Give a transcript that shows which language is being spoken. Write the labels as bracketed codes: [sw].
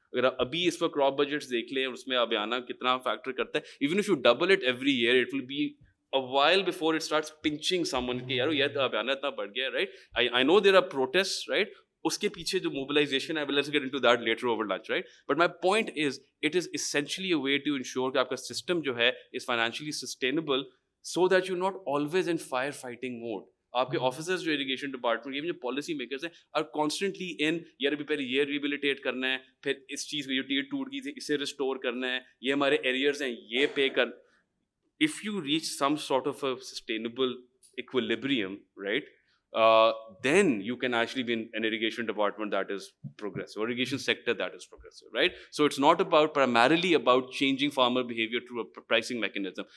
[ur] اگر آپ ابھی اس پر [en] crop budgets [ur] دیکھ لیں اور اس میں Abiana کتنا فیکٹر کرتا ہے, [en] even if you double it every year it will be a while before it starts pinching someone [ur] کہ یار یہ تو Abiana اتنا بڑھ گیا, right? [en] I know there are protests, right? [ur] اس کے پیچھے جو mobilization ہے, [en] let's get into that later over lunch, right? But my point is it is essentially a way to ensure [ur] کہ آپ کا system جو ہے [en] is financially sustainable so that you're not always in firefighting mode. [ur] آپ کے officers جو irrigation department کے جو پالیسی میکرز ہیں آر کانسٹنٹلی ان یار ابھی پہلے یہ ریبیلیٹیٹ کرنا ہے, پھر اس چیز کو جو ٹوٹ گئی تھی اسے ریسٹور کرنا ہے, یہ ہمارے ایریئرز ہیں یہ پے کر. [en] If you reach some sort of a sustainable equilibrium, right, then you can actually be in an irrigation department that is progressive, or irrigation sector that is progressive, right? So it's not primarily about changing farmer behavior through a pricing mechanism.